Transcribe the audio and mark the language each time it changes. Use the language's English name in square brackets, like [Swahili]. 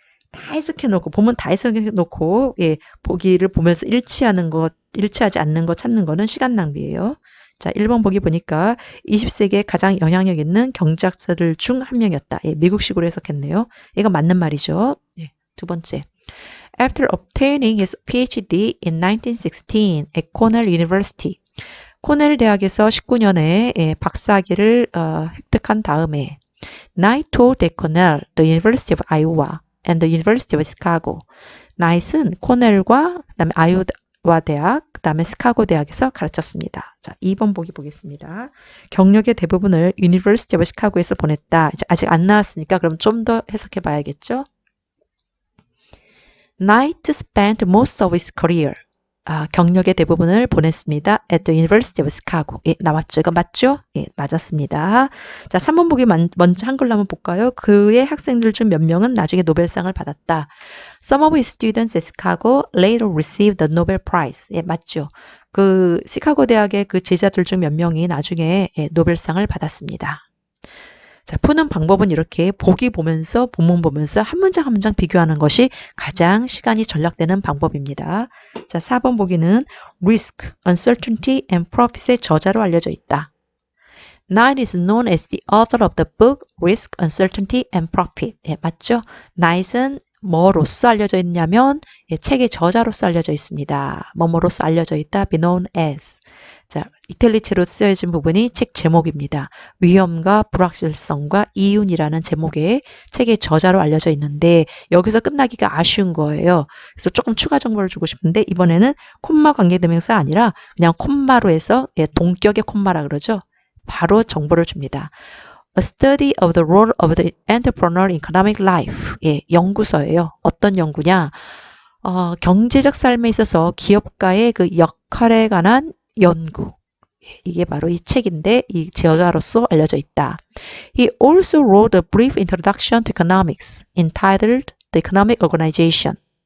[Korean] 다 해석해놓고, 보면 다 해석해놓고, 보기를 보면서 일치하지 않는 거 찾는 거는 시간 낭비예요. 자, 1번 보기 보니까 20세기에 가장 영향력 있는 경제학자들 중 한 명이었다. 미국식으로 해석했네요. 이거 맞는 말이죠. 두 번째. [English] After obtaining his PhD in 1916 at Cornell University. [Korean] 코넬 대학에서 19년에 박사학위를 획득한 다음에 [English] Knight taught at Cornell, the University of Iowa, and the University of Chicago. [Korean] 나잇은 코넬과 그다음에 아이오와 대학, 그다음에 시카고 대학에서 가르쳤습니다. 자, 2번 보기 보겠습니다. 경력의 대부분을 University of Chicago에서 보냈다. 이제 아직 안 나왔으니까 그럼 좀 더 해석해 봐야겠죠? [English] Knight spent most of his career. [Korean] 경력의 대부분을 보냈습니다. [English] at the University of Chicago. [Korean] 나왔죠? 이거 맞죠? 맞았습니다. 자, 3번 보기 먼저 한글로 한번 볼까요? 그의 학생들 중 몇 명은 나중에 노벨상을 받았다. [English] Some of his students at Chicago later received the Nobel Prize. [Korean] 맞죠? 그 시카고 대학의 그 제자들 중 몇 명이 나중에 노벨상을 받았습니다. 자, 푸는 방법은 이렇게 보기 보면서 본문 보면서 한 문장 한 문장 비교하는 것이 가장 시간이 절약되는 방법입니다. 자, 4번 보기는 risk, uncertainty and profit의 저자로 알려져 있다. [English] Knight is known as the author of the book Risk, Uncertainty and Profit. [Korean] 맞죠? Knight은 뭐로서 알려져 있냐면 책의 저자로서 알려져 있습니다. 뭐뭐로서 알려져 있다. [English] be known as. [Korean] 자, 이탈리체로 쓰여진 부분이 책 제목입니다. 위험과 불확실성과 이윤이라는 제목의 책의 저자로 알려져 있는데 여기서 끝나기가 아쉬운 거예요. 그래서 조금 추가 정보를 주고 싶은데 이번에는 콤마 관계대명사 아니라 그냥 콤마로 해서 동격의 콤마라 그러죠. 바로 정보를 줍니다. [English] A study of the role of the entrepreneur in economic life. [Korean] 예, 연구서예요. 어떤 연구냐? 경제적 삶에 있어서 기업가의 그 역할에 관한 연구. 이게 바로 이 책인데 이 저자로서 알려져 있다. [English] He also wrote a brief introduction to economics entitled The Economic Organization.